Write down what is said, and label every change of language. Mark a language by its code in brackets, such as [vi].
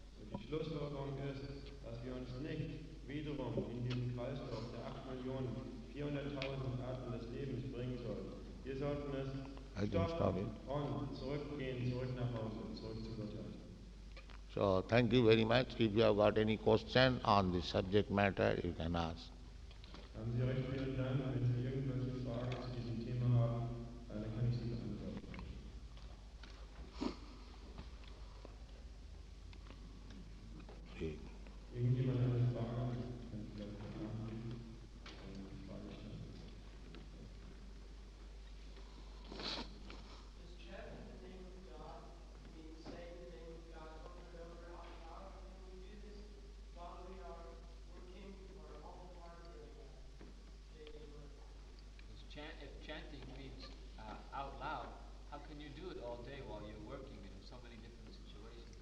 [de] Und die Schlussfolgerung ist, dass wir uns nicht wiederum in diesen Kreislauf der 8.400.000 Arten des Lebens bringen sollten. Wir sollten es stoppen und zurückgehen, zurück nach Hause, zurück zu Gottheit. [en] So thank you very much. If you have got any question on the subject matter, you can ask. [de] Haben Sie recht vielen Dank. Wenn Sie irgendwelche Fragen zu diesem Thema haben, dann kann ich sie beantworten. Irgendjemand hat eine Frage? Kann ich vielleicht nachgeben und die Frage stellen? [en] Does chanting the name of God mean saying the name of God over and over out loud? Can we do this while we are working or all part of the daily work? If chanting means out loud, how can you do it all day while you're working in so many different situations?